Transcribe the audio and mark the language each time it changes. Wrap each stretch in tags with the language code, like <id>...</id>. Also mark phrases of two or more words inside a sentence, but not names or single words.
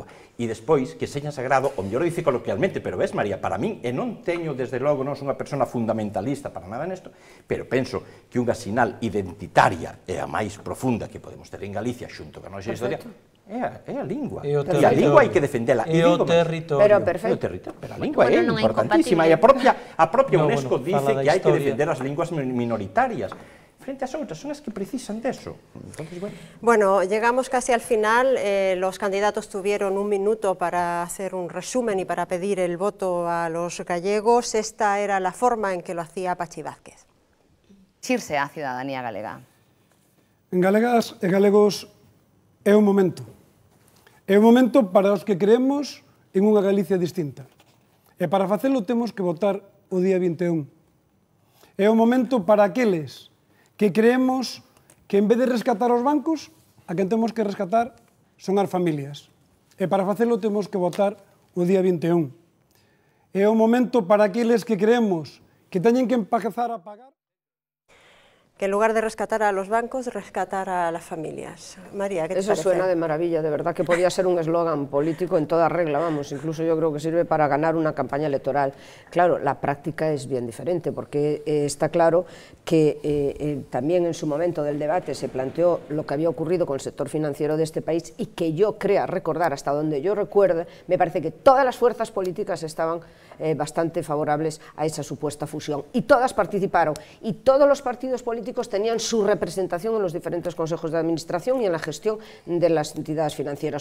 <gl>E despois, que seña sagrado, o mellor dice coloquialmente, pero ves, María, para min, e non teño, desde logo, non son unha persona fundamentalista para nada nesto, pero penso que unha sinal identitaria e a máis profunda que podemos ter en Galicia, xunto con a nosa historia, é a lingua. E a lingua hai que defendela. E o territorio. Pero a lingua é importantísima. E a propia UNESCO dice que hai que defender as linguas minoritarias. Frente a outras, son as que precisan deso. Bueno,</gl> <es>llegamos casi al final. Los candidatos tuvieron 1 minuto para hacer un resumen y para pedir el voto a los gallegos. Esta era la forma en que lo hacía Pachi Vázquez.</es> <gl>Xirse á ciudadanía galega. En galegas e galegos é un momento. É un momento para os que creemos en unha Galicia distinta. E para facelo temos que votar o día 21. É un momento para aqueles que creemos que en vez de rescatar os bancos, a quen temos que rescatar son as familias. E para facelo temos que votar o día 21. É o momento para aqueles que creemos que teñen que empezar a pagar.</gl> <es>Que en lugar de rescatar a los bancos, rescatar a las familias. María, ¿qué te parece? Eso suena de maravilla, de verdad que podía ser un eslogan político en toda regla, vamos, incluso yo creo que sirve para ganar una campaña electoral. Claro, la práctica es bien diferente, porque está claro que también en su momento del debate se planteó lo que había ocurrido con el sector financiero de este país y que yo crea recordar, hasta donde yo recuerde, me parece que todas las fuerzas políticas estaban bastante favorables a esa supuesta fusión y todas participaron y todos los partidos políticos tenían su representación en los diferentes consejos de administración y en la gestión de las entidades financieras.</es>